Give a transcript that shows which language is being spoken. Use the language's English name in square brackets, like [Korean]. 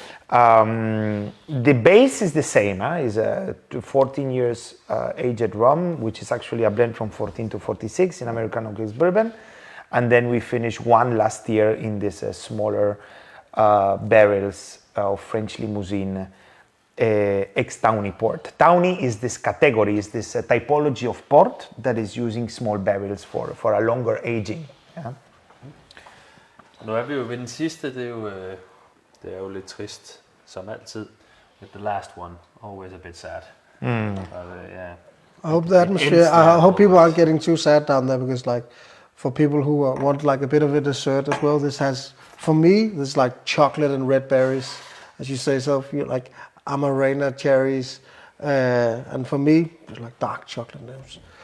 [English] The base is the same. Is a 14 years aged rum, which is actually a blend from 14 to 46 in American oak bourbon, and then we finished one last year in this smaller barrels of French Limousine. Ex-Tawny port. Tawny is this category, is this typology of port that is using small barrels for a longer aging. [Danish] Nu er vi jo ved den sidste, det er jo lidt trist, som altid. [English] But the last one, always a bit sad. But, yeah. I hope the atmosphere, I hope people aren't getting too sad down there, because like for people who want like a bit of a dessert as well, this has, for me, this like chocolate and red berries, as you say, so like amarena cherries, and for me, it's like dark chocolate names.